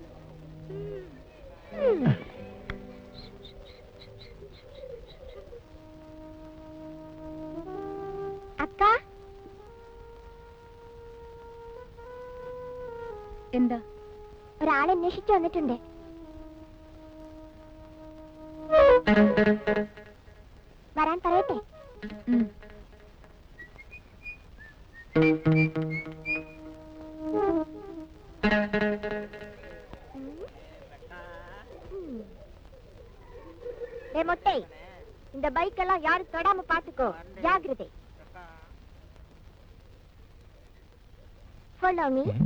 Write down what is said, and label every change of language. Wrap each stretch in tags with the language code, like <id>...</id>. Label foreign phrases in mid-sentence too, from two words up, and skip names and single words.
<ml>അക്ക, എന്താ? ഒരാളെ അന്വേഷിച്ചു വന്നിട്ടുണ്ട്. വരാൻ പറയട്ടെ?</ml> <ta>மொட்டை, இந்த பைக் எல்லாம் யாரும் தொடாம பாத்துக்கோ. ஜாகிரதை.</ta> <en>Follow me.</en>